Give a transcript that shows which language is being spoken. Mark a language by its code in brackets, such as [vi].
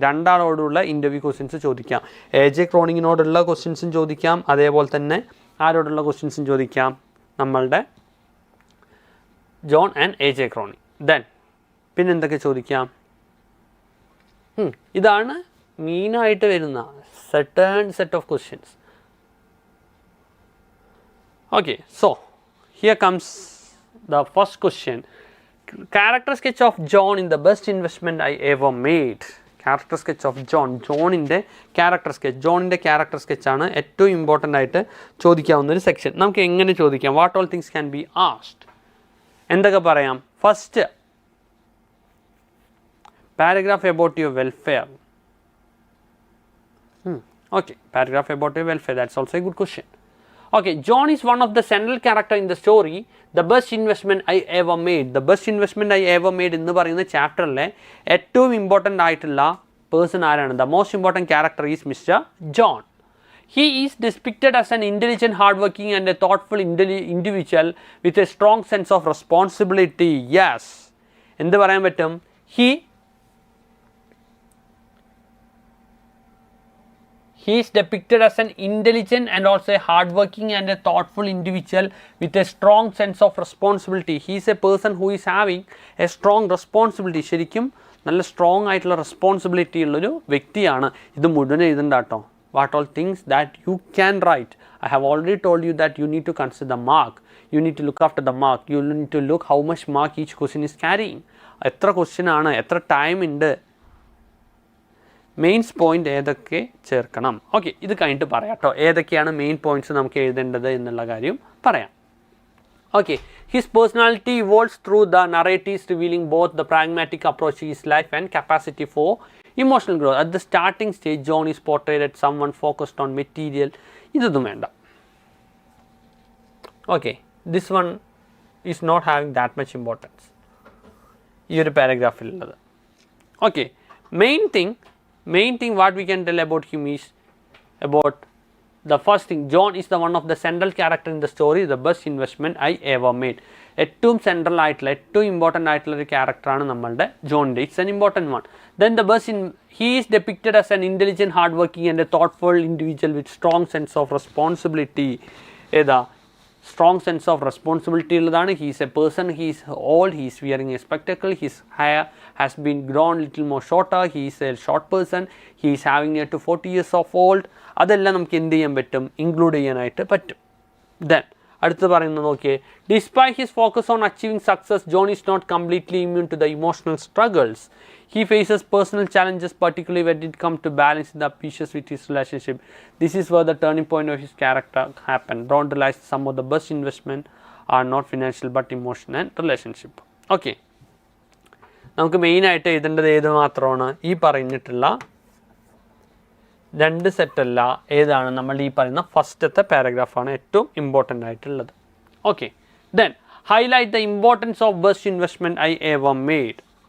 [ml] രണ്ടാളോടുള്ള interview questions ചോദിക്കാം. A.J. Croningനോടുള്ള ക്വസ്റ്റ്യൻസും ചോദിക്കാം, അതേപോലെ തന്നെ ആരോടുള്ള ക്വസ്റ്റ്യൻസും ചോദിക്കാം? നമ്മളുടെ John and A.J. Croning. Then പിന്നെന്തൊക്കെ ചോദിക്കാം? ഇതാണ് മെയിനായിട്ട് വരുന്ന set of questions. [en] Okay, so here comes the first question. Character sketch of John in the best investment I ever made. Character sketch of John. [ml] Johnന്റെ character sketch ആണ് ഏറ്റവും important ആയിട്ട് ചോദിക്കാവുന്ന ഒരു section. നമുക്ക് എങ്ങനെ ചോദിക്കാം? [en] What all things can be asked? [ml] എന്തൊക്കെ പറയാം? [en] First Paragraph about your welfare. Okay, paragraph about your welfare, that's also a good question. Okay, John is one of the central character in the story. The best investment I ever made. [ml] The best investment I ever made എന്ന് പറയുന്ന ചാപ്റ്ററിലെ ഏറ്റവും important ആയിട്ടുള്ള person ആരാണ്? [en] The most important character is Mr. John. He is depicted as an intelligent, hardworking and a thoughtful individual with a strong sense of responsibility. Yes. [ml] എന്ത് പറയാൻ പറ്റും? [en] He is depicted as an intelligent and also a hardworking and a thoughtful individual with a strong sense of responsibility. He is a person who is having a strong responsibility. [ml] ശരിക്കും നല്ല strong ആയിട്ടുള്ള responsibility ഉള്ളൊരു വ്യക്തിയാണ്. ഇത് മുഴുവൻ എഴുതണ്ട കേട്ടോ. [en] What all things that you can write. I have already told you that you need to consider the mark. You need to look after the mark. You need to look how much mark each question is carrying. [ml] എത്ര question ആണ്, എത്ര time ഉണ്ട്, mains point ഏതൊക്കെ ചേർക്കണം. Okay, ഇത് കഴിഞ്ഞിട്ട് പറയാം കേട്ടോ, ഏതൊക്കെയാണ് മെയിൻ പോയിന്റ്സ് നമുക്ക് എഴുതേണ്ടത് എന്നുള്ള കാര്യം പറയാം. [en] Okay, his personality evolves through the narratives revealing both the pragmatic approach to his life and capacity for emotional growth. At the starting stage, John is portrayed as someone focused on material. [ml] ഇതൊന്നും വേണ്ട. [en] Okay, this one is not having that much importance. [ml] ഈ ഒരു പാരഗ്രാഫിൽ ഉള്ളത്. [en] Okay, main thing what we can tell about him is about the first thing, John is the one of the central character in the story, the best investment I ever made. [ml] ഏറ്റവും central ആയിട്ടുള്ള ഏറ്റവും important ആയിട്ടുള്ള ഒരു ക്യാരക്ടറാണ് നമ്മളുടെ ജോണിൻ്റെ. [en] It's an important one. Then the bus he is depicted as an intelligent hard working and a thoughtful individual with strong sense of responsibility. ഏതാ strong sense of responsibility ഉള്ളതാണ്. He is a person, he is old, he is wearing a spectacle, his hair has been grown little more shorter, he is a short person, he is having near to 40 years of old. [ml] അതെല്ലാം നമുക്ക് എന്ത് ചെയ്യാൻ പറ്റും? Include ചെയ്യാനായിട്ട് പറ്റും. [en] then [ml] അടുത്ത് പറയുന്നത് നോക്കിയേ, [en] Despite his focus on achieving success, John is not completely immune to the emotional struggles. He faces personal challenges, particularly when it comes to balancing the ambitions with his relationship. This is where the turning point of his character happened. John realized some of the best investment are not financial but emotional and relationship. [ml] Okay, നമുക്ക് മെയിനായിട്ട് എഴുതേണ്ടത് ഏത് മാത്രമാണ്? ഈ പറഞ്ഞിട്ടുള്ള രണ്ട് സെറ്റല്ല, ഏതാണ്? നമ്മൾ ഈ പറയുന്ന ഫസ്റ്റത്തെ പാരഗ്രാഫാണ് ഏറ്റവും ഇമ്പോർട്ടൻ്റ് ആയിട്ടുള്ളത്. [en] Okay, then highlight the importance of best investment I ever made.